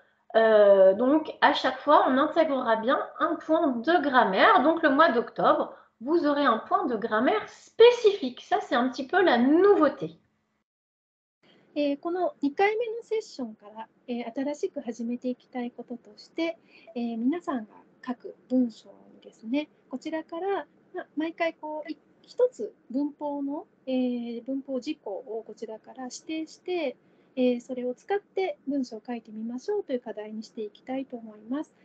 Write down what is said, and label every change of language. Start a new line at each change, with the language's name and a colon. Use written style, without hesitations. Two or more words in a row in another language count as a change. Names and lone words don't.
French: Donc à chaque fois, on intégrera bien un point de grammaire. Donc le mois d'octobre, vous aurez un point de grammaire spécifique. Ça, c'est un petit peu la nouveauté.
Japanese: この2回目のセッションから、新しく始めていきたいこととして、皆さんが書く文章にですね、こちらから、毎回一つ文法の、文法事項をこちらから指定して、それを使って文章を書いてみましょうという課題にしていきたいと思います。